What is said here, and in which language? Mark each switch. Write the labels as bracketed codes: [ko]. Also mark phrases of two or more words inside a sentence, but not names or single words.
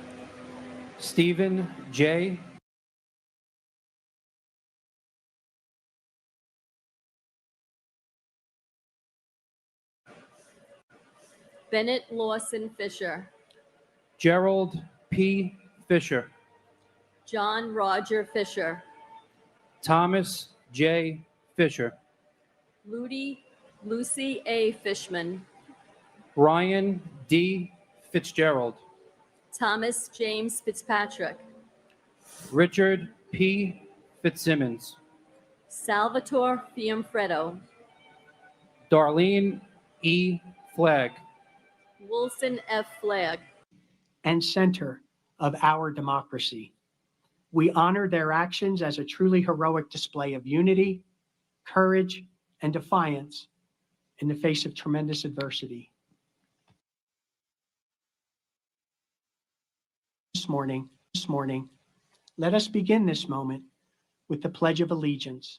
[en] Stephen J. Bennett Lawson Fisher, Gerald P. Fisher, John Roger Fisher, Thomas J. Fisher, Lucy A. Fishman, Brian D. Fitzgerald, Thomas James Fitzpatrick, Richard P. Fitzsimmons, Salvatore Fiumfreddo, Darlene E. Flagg, Wilson F. Flagg, and center of our democracy. We honor their actions as a truly heroic display of unity, courage, and defiance in the face of tremendous adversity. This morning, let us begin this moment with the Pledge of Allegiance.